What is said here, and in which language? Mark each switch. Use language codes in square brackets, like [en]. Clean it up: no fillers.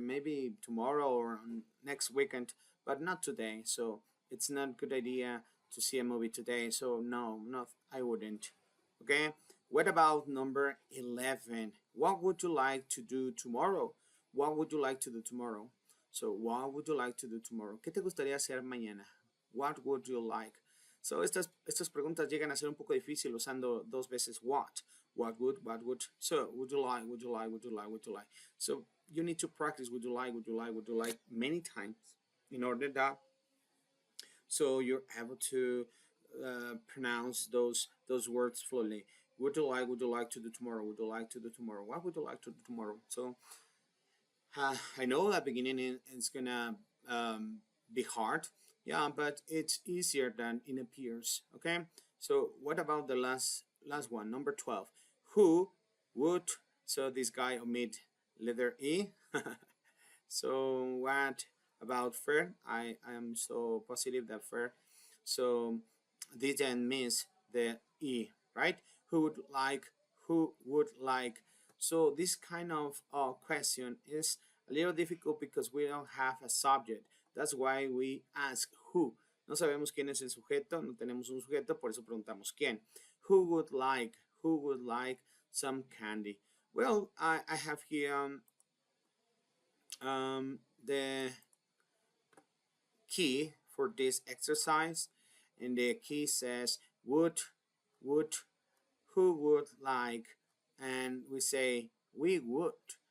[en] Maybe tomorrow or next weekend, but not today. So it's not a good idea to see a movie today. So no, not I wouldn't. Okay. What about number 11? What would you like to do tomorrow? What would you like to do tomorrow? So what would you like to do tomorrow? [es] ¿Qué te gustaría hacer mañana? [en] What would you like? [es] So estas preguntas llegan a ser un poco difícil usando dos veces what. [en] What would. So would you like, would you like, would you like, would you like. So you need to practice would you like, would you like, would you like many times in order that so you're able to pronounce those words fluently. Would you like to do tomorrow? Would you like to do tomorrow? What would you like to do tomorrow? So I know that beginning is gonna be hard, yeah, but it's easier than it appears. Okay, so what about the last one, number 12? Who would? So this guy omit letter E. So what about Fer? I am so positive that Fer. So didn't miss the E, right? Who would like, who would like. So this kind of question is a little difficult because we don't have a subject. That's why we ask who. [es] No sabemos quién es el sujeto, no tenemos un sujeto, por eso preguntamos quién. [en] Who would like some candy? Well, I have here the key for this exercise, and the key says would, who would like, and we say we would.